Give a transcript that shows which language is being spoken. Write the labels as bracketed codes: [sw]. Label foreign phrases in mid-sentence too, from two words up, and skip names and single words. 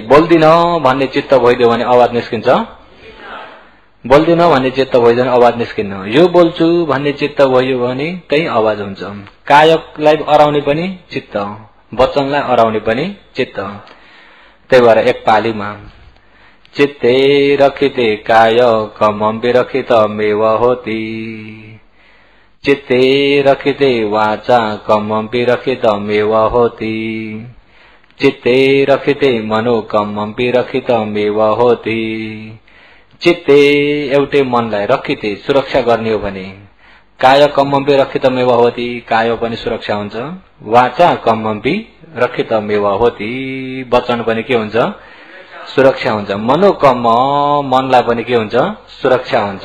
[ne] बोल्दिन भन्ने चित्त भइदियो भने आवाज निस्किन्छ? बोल्दिन भन्ने चित्त भइदियो भने आवाज निस्किन्न। यो बोल्छु भन्ने चित्त भयो भने त्यही आवाज हुन्छ। कायकलाई अराउने पनि चित्त, वचनलाई अराउने पनि चित्त। त्यही भएर एक पालीमा [pi] चित्ते रखिते काय कमं विरखित मेव होती, चित्ते रखिते वाचा कमं विरखित मेव होती, चित्ते रखिते मनो कमं विरखित मेव होती। [ne] चित्ते एउटै मनलाई रखिते सुरक्षा गर्ने हो भने [pi] काय कम्मपि रक्षितमेव होति, [ne] काय पनि सुरक्षा हुन्छ। [pi] वाचा कम्मपि रक्षितमेव होति, [ne] वचन पनि के हुन्छ, सुरक्षा हुन्छ। मनोकम्म, मनलाई पनि के हुन्छ, सुरक्षा हुन्छ।